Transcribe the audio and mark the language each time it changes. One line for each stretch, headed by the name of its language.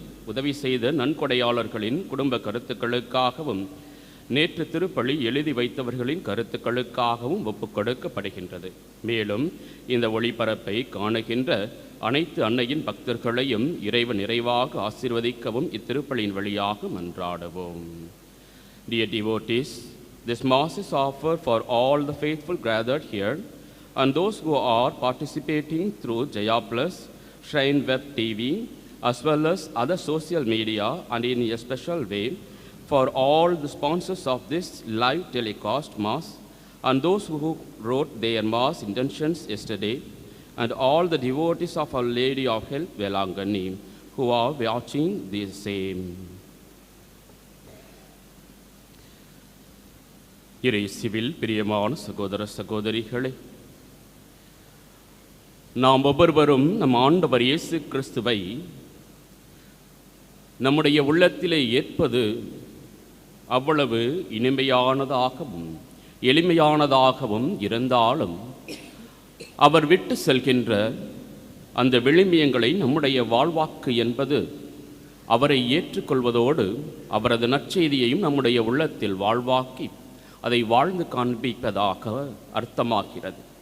Tamil: உதவி செய்த நன்கொடையாளர்களின் குடும்ப கருத்துக்களுக்காகவும் நேற்று திருப்பலி எழுதி வைத்தவர்களின் கருத்துக்களுக்காகவும் ஒப்புக்கொடுக்கப்படுகின்றது. மேலும் இந்த ஒளிபரப்பை காணுகின்ற அனைத்து அன்னையின் பக்தர்களையும் இறைவன் நிறைவாக ஆசீர்வதிக்கவும் இத்திருப்பலியின் வழியாக மன்றாடுவோம்.
English: Dear devotees, this Mass is offered for all the faithful gathered here and those who are participating through Jaya Plus, Shrine Web TV, as well as other social media, and in a special way for all the sponsors of this live telecast Mass and those who wrote their Mass intentions yesterday, and all the devotees of Our Lady of Help Velangani who are watching the same.
Tamil: இயேசுவில் பிரியமான சகோதர சகோதரிகளே, நாம் ஒவ்வொருவரும் நம் ஆண்டவர் இயேசு கிறிஸ்துவை நம்முடைய உள்ளத்திலே ஏற்பது அவ்வளவு இனிமையானதாகவும் எளிமையானதாகவும் இருந்தாலும் அவர் விட்டு செல்கின்ற அந்த விழுமியங்களை நம்முடைய வாழ்வாக்கு என்பது அவரை ஏற்றுக்கொள்வதோடு அவரது நற்செய்தியையும் நம்முடைய உள்ளத்தில் வாழ்வாக்கி அதை வாழ்ந்து காண்பிப்பதாக அர்த்தமாகிறது.